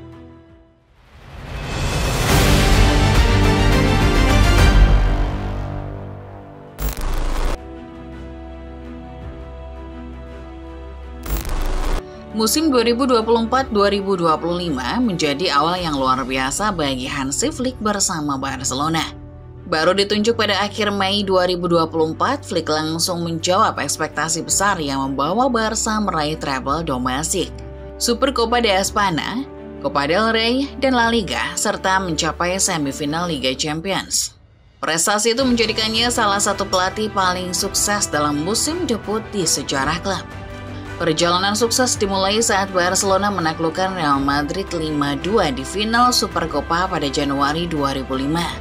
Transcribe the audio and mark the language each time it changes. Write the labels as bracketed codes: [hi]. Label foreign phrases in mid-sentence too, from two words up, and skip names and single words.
[id] Musim 2024-2025 menjadi awal yang luar biasa bagi Hansi Flick bersama Barcelona. Baru ditunjuk pada akhir Mei 2024, Flick langsung menjawab ekspektasi besar yang membawa Barca meraih treble domestik, Supercopa de España, Copa del Rey, dan La Liga, serta mencapai semifinal Liga Champions. Prestasi itu menjadikannya salah satu pelatih paling sukses dalam musim debut di sejarah klub. Perjalanan sukses dimulai saat Barcelona menaklukkan Real Madrid 5-2 di final Supercopa pada Januari 2005.